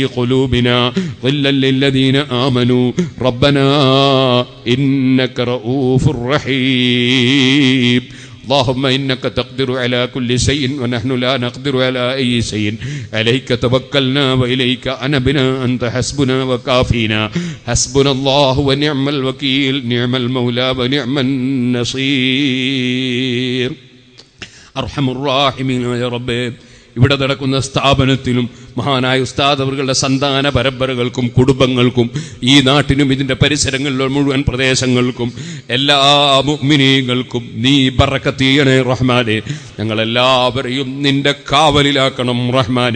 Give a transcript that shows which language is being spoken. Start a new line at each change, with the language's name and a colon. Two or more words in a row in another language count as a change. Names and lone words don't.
Arabic: قلوبنا غلا للذين آمنوا ربنا إنك رؤوف رحيم اللهم إنك تقدر على كل شيء ونحن لا نقدر على أي شيء عليك توكلنا وإليك أنبنا أنت حسبنا وكافينا حسبنا الله ونعم الوكيل نعم المولى ونعم النصير أرحم الراحمين يا رب
Malayalam: ഇവിടെ നടക്കുന്ന സ്ഥാപനത്തിലും മഹാനായ ഉസ്താദ് അവരുടെ സന്താന പരമ്പരകൾക്കും കുടുംബങ്ങൾക്കും ഈ നാട്ടിനും ഇതിൻ്റെ പരിസരങ്ങളിലുള്ള മുഴുവൻ പ്രദേശങ്ങൾക്കും എല്ലാ മുഅ്മിനീങ്ങൾക്കും നീ ബറക്കത്ത് ചെയ്യണേ റഹ്മാനെ. ഞങ്ങളെല്ലാവരെയും നിന്റെ കാവലിലാക്കണം റഹ്മാനെ.